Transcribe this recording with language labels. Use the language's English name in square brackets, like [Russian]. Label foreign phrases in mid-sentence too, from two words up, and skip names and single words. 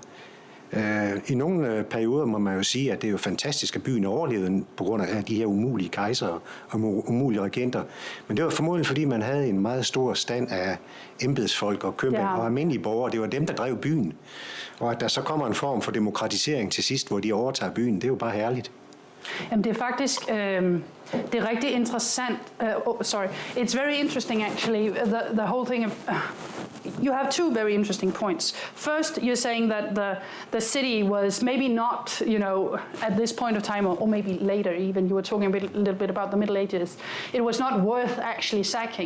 [Danish] I nogle perioder må man jo sige, at det er jo fantastisk, at byen overlevede på grund af de her umulige kejsere og umulige regenter. Men det var formodentlig, fordi man havde en meget stor stand af embedsfolk og købmænd og almindelige borgere. Det var dem, der drev byen. Og at der så kommer en form for demokratisering til sidst, hvor de overtager byen, det er jo bare herligt. Jamen, det er faktisk det er rigtig interessant. [English] It's very interesting actually. The whole thing of you have two very interesting points. First, you're saying that the city was maybe not, at this point of time, or maybe later even, you were talking a little bit about the Middle Ages, it was not worth actually sacking.